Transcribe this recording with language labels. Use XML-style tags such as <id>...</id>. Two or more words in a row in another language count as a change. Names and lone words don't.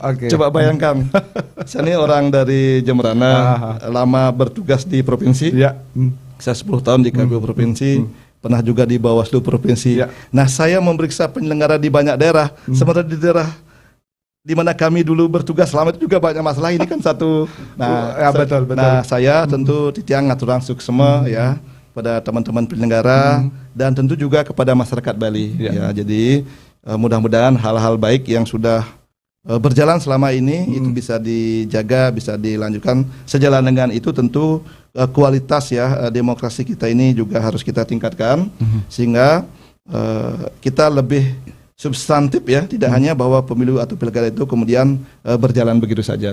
<id>Coba bayangkan, saya ini orang dari Jemberana, lama bertugas di provinsi. Saya 10 tahun di KPU provinsi, pernah juga di Bawaslu provinsi. Nah, saya memeriksa penyelenggara di banyak daerah, sementara di daerah di mana kami dulu bertugas selama itu juga banyak masalah. Ini kan satu. Nah, betul. Nah, saya tentu</id> <ban>titiang ngaturang suksema</ban> <id>ya. pada teman-teman penyelenggara dan tentu juga kepada masyarakat Bali. Ya, jadi mudah-mudahan hal-hal baik yang sudah berjalan selama ini itu bisa dijaga, bisa dilanjutkan. Sejalan dengan itu tentu kualitas ya demokrasi kita ini juga harus kita tingkatkan sehingga kita lebih substantif ya, tidak hanya bahwa pemilu atau pilkada itu kemudian berjalan begitu saja.</id>